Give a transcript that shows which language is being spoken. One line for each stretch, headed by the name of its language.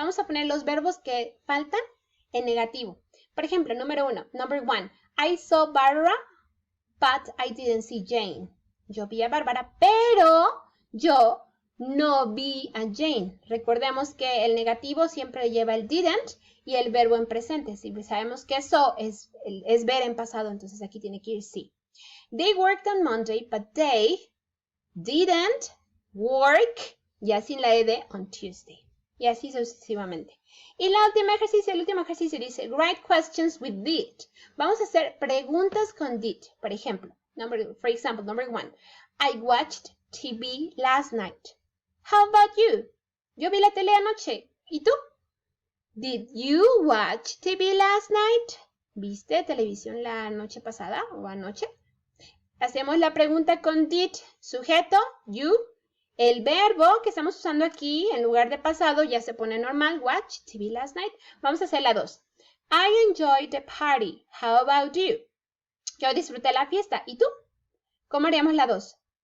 Spanish: Vamos a poner los verbos que faltan en negativo. Por ejemplo, número 1,
English: number 1, I saw Barbara, but I didn't see Jane.
Spanish: Yo vi a Bárbara, pero yo no vi a Jane. Recordemos que el negativo siempre lleva el didn't y el verbo en presente. Si sabemos que saw es ver en pasado, entonces aquí tiene que ir sí.
English: They worked on Monday, but they didn't work,
Spanish: ya sin la ed,
English: on Tuesday.
Spanish: Y así sucesivamente. Y el último ejercicio dice,
English: write questions with did.
Spanish: Vamos a hacer preguntas con did. Por ejemplo,
English: for example, number 1, I watched TV last night. How about you?
Spanish: Yo vi la tele anoche. ¿Y tú?
English: Did you watch TV last night?
Spanish: ¿Viste televisión la noche pasada o anoche? Hacemos la pregunta con did, sujeto, you. El verbo que estamos usando aquí, en lugar de pasado, ya se pone normal,
English: watch TV last night.
Spanish: Vamos a hacer la 2.
English: I enjoyed the party. How about you?
Spanish: Yo disfruté la fiesta. ¿Y tú? ¿Cómo haríamos la 2?